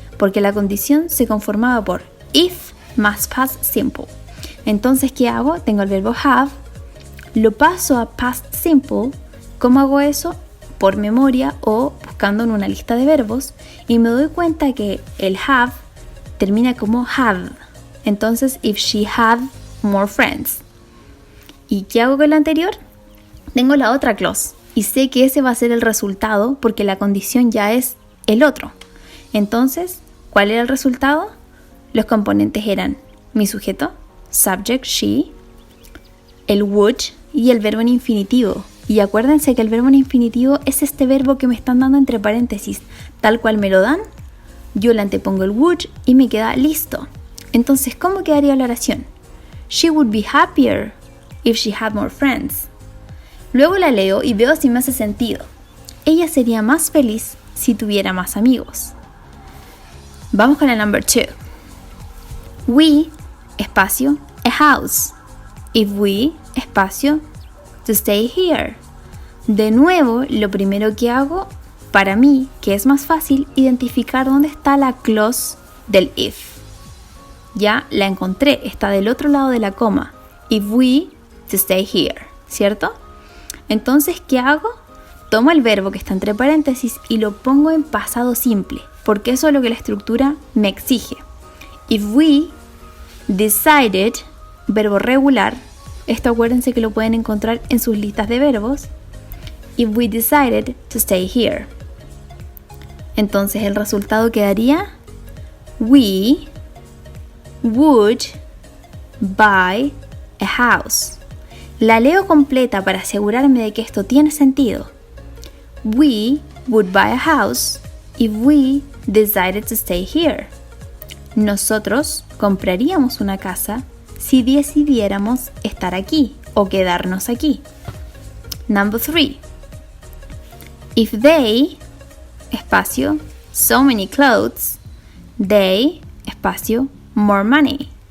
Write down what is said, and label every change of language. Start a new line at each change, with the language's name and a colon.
Spanish: Porque la condición se conformaba por if más past simple. Entonces, ¿qué hago? Tengo el verbo have, lo paso a past simple. ¿Cómo hago eso? Por memoria o buscando en una lista de verbos, y me doy cuenta que el have termina como had.
English: Entonces, if she had more friends.
Spanish: ¿Y qué hago con lo anterior? Tengo la otra clause y sé que ese va a ser el resultado porque la condición ya es el otro. Entonces, ¿cuál era el resultado? Los componentes eran mi sujeto, subject, she, el would y el verbo en infinitivo. Y acuérdense que el verbo en infinitivo es este verbo que me están dando entre paréntesis. Tal cual me lo dan, yo le antepongo el would y me queda listo. Entonces, ¿cómo quedaría la oración?
English: She would be happier if she had more friends.
Spanish: Luego la leo y veo si me hace sentido. Ella sería más feliz si tuviera más amigos. Vamos con el number 2.
English: We, espacio, a house. If we, espacio, to stay here.
Spanish: De nuevo, lo primero que hago, para mí, que es más fácil, identificar dónde está la clause del if. Ya la encontré, está del otro lado de la coma.
English: If we, to stay here,
Spanish: ¿cierto? Entonces, ¿qué hago? Tomo el verbo que está entre paréntesis y lo pongo en pasado simple, porque eso es lo que la estructura me exige.
English: If we decided,
Spanish: verbo regular, esto acuérdense que lo pueden encontrar en sus listas de verbos.
English: If we decided to stay here.
Spanish: Entonces el resultado quedaría
English: we would buy a house.
Spanish: La leo completa para asegurarme de que esto tiene sentido.
English: We would buy a house if we decided to stay here.
Spanish: Nosotros compraríamos una casa si decidiéramos estar aquí o quedarnos aquí. Number 3.
English: If they, espacio, so many clothes, they, espacio, more money.